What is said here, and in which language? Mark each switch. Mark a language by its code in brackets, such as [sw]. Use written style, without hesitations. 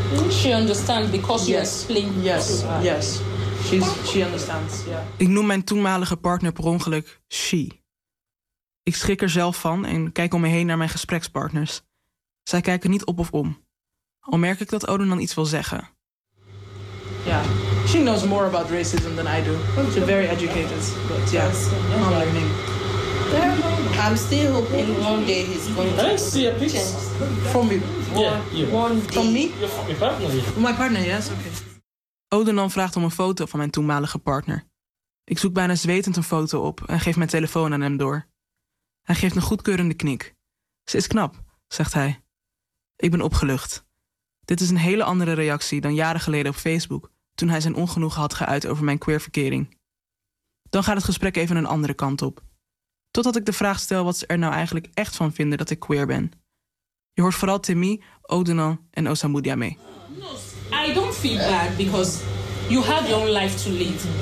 [en] She understands because you explain. Yes. She understands, yeah. [nl] Ik noem mijn toenmalige partner per ongeluk she. Ik schrik er zelf van en kijk om me heen naar mijn gesprekspartners. Zij kijken niet op of om. Al merk ik dat Odunan iets wil zeggen. [en] Ja, she knows more about racism than I do. She's very educated, but yeah, I'm learning. I'm still hoping one day he's going to change. I see a picture. From me? Yeah. One day. From me? From my partner, yes. Okay. [nl] Odunan vraagt om een foto van mijn toenmalige partner. Ik zoek bijna zwetend een foto op en geef mijn telefoon aan hem door. Hij geeft een goedkeurende knik. Ze is knap, zegt hij. Ik ben opgelucht. Dit is een hele andere reactie dan jaren geleden op Facebook, toen hij zijn ongenoegen had geuit over mijn queerverkering. Dan gaat het gesprek even een andere kant op. Totdat ik de vraag stel wat ze er nou eigenlijk echt van vinden dat ik queer ben. Je hoort vooral Timmy, Odunan en Ozamudia mee. [en] I don't feel bad because you have your own life to lead.